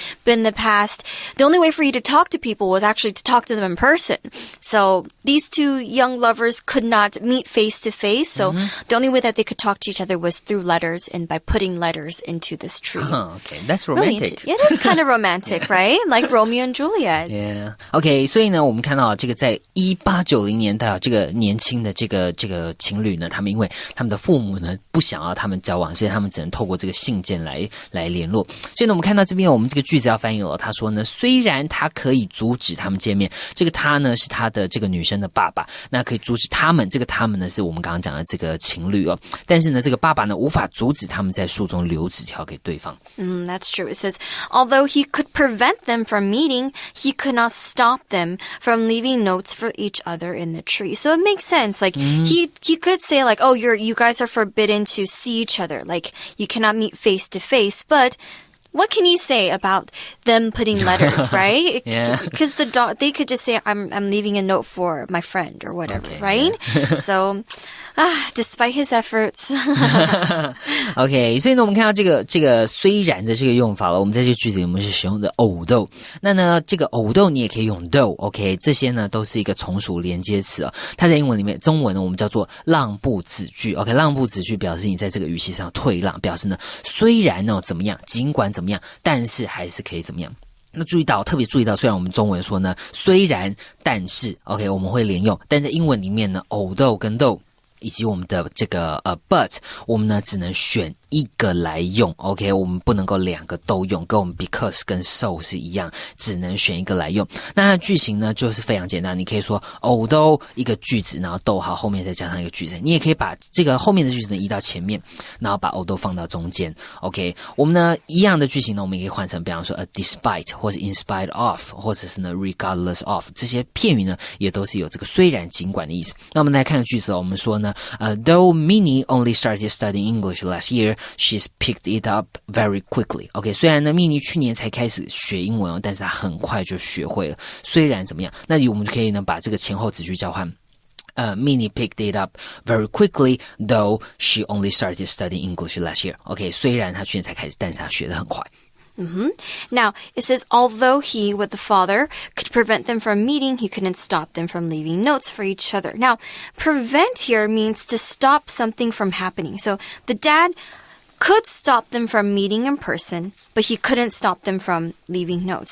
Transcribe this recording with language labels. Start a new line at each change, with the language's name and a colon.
English: But in the past, the only way for you to talk to people was actually to talk to them in person. So these two young lovers could not meet face to face. So the only way that they could talk to each other was through letters and by putting letters into this tree. Oh, okay. That's romantic. Really, it is kind of romantic, right? Like Romeo and Juliet. Yeah.
Chinese: Okay, 所以呢，我们看到这个在1890年代这个年轻的这个情侣呢，他们因为他们的父母呢不想要他们交往，所以他们只能透过这个信件来联络。所以呢，我们看到这边我们这个句子要翻译了。他说呢，虽然他可以阻止他们见面，这个他呢是他的这个女生的爸爸，那可以阻止他们，这个他们呢是我们刚刚讲的这个情侣哦。但是呢，这个爸爸呢无法阻止他们在书中留纸条给对方。
English: That's true. It says, although he could prevent them from meeting, he could not stop them from leaving notes for each other in the tree. So it makes sense. Like he could say like, oh, you guys are forbidden to see each other. Like you cannot meet face to face, but what can you say about them putting letters, right? Yeah. Because they could just say, I'm leaving a note for my friend or whatever, right? Yeah. So, despite his efforts.
Chinese: OK, 所以呢，我们看到这个虽然的这个用法了，我们在这个句子里面是使用的 although。那呢，这个 although 你也可以用 though，OK， 这些呢都是一个从属连接词哦。它在英文里面，中文呢我们叫做让步子句。OK， 让步子句表示你在这个语气上退让，表示呢虽然呢怎么样，尽管怎么样，但是还是可以怎么样。那特别注意到，虽然我们中文说呢虽然但是 OK 我们会连用，但在英文里面呢 although 跟 though以及我们的这个but 我们呢只能选一个来用 OK 我们不能够两个都用，跟我们 because 跟 so 是一样，只能选一个来用。那它的句型呢就是非常简单，你可以说 although 一个句子，然后逗号后面再加上一个句子，你也可以把这个后面的句子呢移到前面，然后把 although 放到中间 OK 我们呢一样的句型呢我们也可以换成比方说despite 或是 in spite of 或者是呢 regardless of 这些片语呢也都是有这个虽然尽管的意思。那我们来看个句子我们说呢
English: though Minnie only started studying English last year, she's picked it up very quickly.
Chinese: OK, 虽然呢，Minnie去年才开始学英文哦，但是她很快就学会了。虽然怎么样，那我们就可以呢把这个前后子句交换。
English: Minnie picked it up very quickly, though she only started studying English last year.
Chinese: OK, 虽然她去年才开始，但是她学得很快。
English: Now, it says, although he, with the father, could prevent them from meeting, he couldn't stop them from leaving notes for each other. Now, prevent here means to stop something from happening. So, the dad could stop them from meeting in person, but he couldn't stop them from leaving notes.